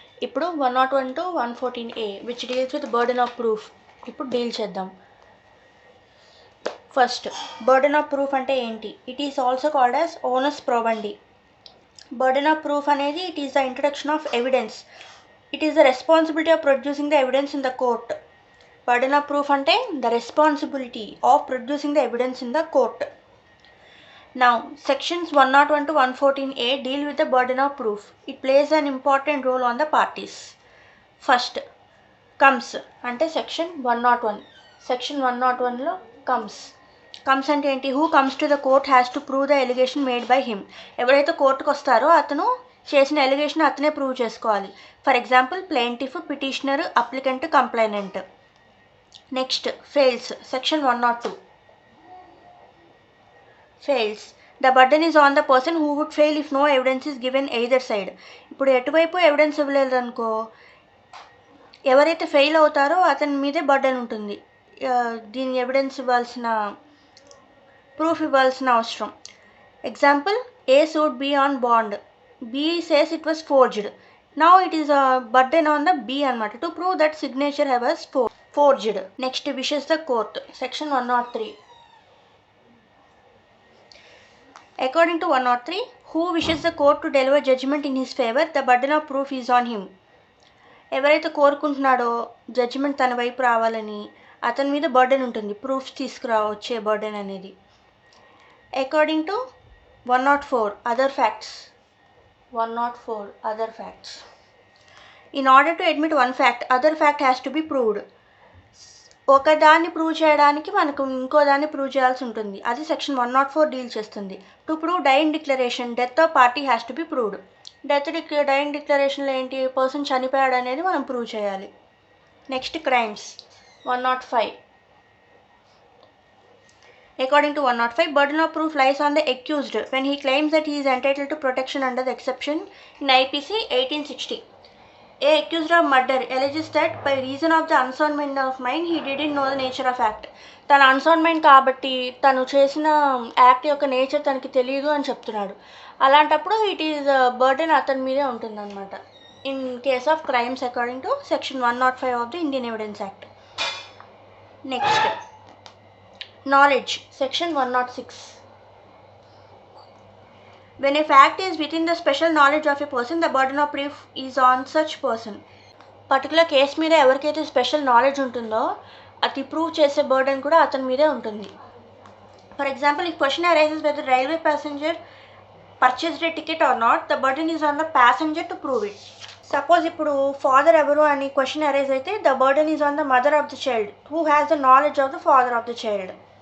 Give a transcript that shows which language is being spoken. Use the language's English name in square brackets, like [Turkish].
[English] ఇప్పుడు 101 to 114A which deals with burden of proof ఇప్పుడు deal చేద్దాం. ఫస్ట్, బర్డెన్ ఆఫ్ ప్రూఫ్ అంటే ఏంటి? It is also called as onus ప్రోబండి. Burden of proof అనేది it is the introduction of evidence. It is the responsibility of producing the evidence in the court. Burden of proof ante the responsibility of producing the evidence in the court. Now, sections 101 to 114A deal with the burden of proof. It plays an important role on the parties. First, comes ante section 101. Section 101 lo comes ante enti? Who comes to the court has to prove the allegation made by him. [Telugu] ఎవరైతే కోర్టుకు వస్తారో అతను చేసిన allegation అతనే prove చేసుకోవాలి. [English] For example, plaintiff, petitioner, applicant, complainant. Next, fails. Section 102. Fails. The burden is on the person who would fail if no evidence is given either side. [Telugu] ఇప్పుడు ఎటువైపు evidence ఇవ్వలేదనుకో, ఎవరైతే ఫెయిల్ అవుతారో అతని మీదే బర్డెన్ ఉంటుంది. దీని ఎవిడెన్స్ ఇవ్వాల్సిన, ప్రూఫ్ ఇవ్వాల్సిన అవసరం. [English] Example, A suit B on bond. B says it was forged. Now it is burden on the B అనమాట to prove that signature was forged. Next, wishes the court. Section 103. According to 103, who wishes the court to deliver judgment in his favor, the burden of proof is on him. [Telugu] ఎవరైతే కోరుకుంటున్నాడో judgement తన వైపు రావాలని, అతని మీద burden ఉంటుంది, proofs తీసుకురావచ్చే burden అనేది. [English] According to 104, other facts. 104, other facts. In order to admit one fact, other fact has to be proved. [Telugu] ఒకదాన్ని prove చేయడానికి మనకు ఇంకో దాన్ని ప్రూవ్ చేయాల్సి ఉంటుంది. అది సెక్షన్ 104 డీల్ చేస్తుంది. [English] To prove dying declaration, death of party has to be proved. [Telugu] Dyeing డిక్లరేషన్లో ఏంటి? పర్సన్ చనిపోయాడు అనేది మనం ప్రూవ్ చేయాలి. [English] Next, crimes. 105. According to 105, burden of proof lies on the accused when he claims that he is entitled to protection under the exception in IPC 1860. A accused of murder alleges that by reason of the unsound mind of mind he didn't know the nature of act. [Telugu] తన unsound mind కాబట్టి తను చేసిన act యొక్క nature తనకి తెలియదు అని చెప్తున్నాడు. [English] అలాంటప్పుడు it is burden [Telugu] అతని మీదే ఉంటుందన్నమాట. [English] In case of crimes according to section 105 of the Indian evidence act. Next, knowledge. Section 106. When a fact is within the special knowledge of a person, the burden of proof is on such person. [Telugu] Particular case మీద ఎవరికైతే special knowledge ఉంటుందో అది prove చేసే burden కూడా అతని మీదే ఉంటుంది. [English] For example, if question arises whether railway passenger purchased a ticket or not, the burden is on the passenger to prove it. Suppose ఇప్పుడు father ఎవరు అని question arise అయితే the burden is on the mother of the child who has the knowledge of the father of the child.